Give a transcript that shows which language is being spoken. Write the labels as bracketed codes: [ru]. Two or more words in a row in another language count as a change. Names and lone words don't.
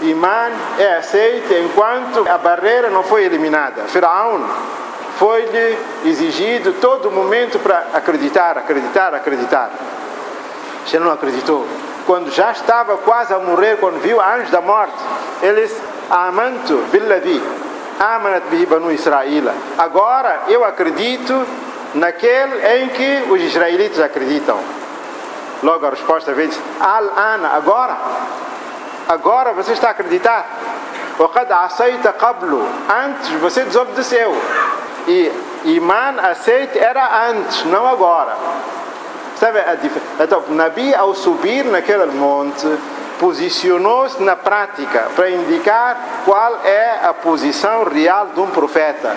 [pt] Imã é aceito enquanto a barreira não foi eliminada. Faraó foi-lhe exigido todo momento para acreditar. Ele não acreditou. Quando já estava quase a morrer, quando viu a anjo da morte, eles, [ar] آمنت بالذي آمنت به بنو إسرائيل. [pt] Agora eu acredito naquele em que os israelitas acreditam. Logo a resposta veio, al-ana, agora você está a acreditar. [ar] وَقَدْ عَصَيْتَ قَبْلُ, [pt] antes você desobedeceu. E imã aceito era antes, não agora. Sabe a diferença? Então, Nabi, ao subir naquele monte, posicionou-se na prática para indicar qual é a posição real de um profeta.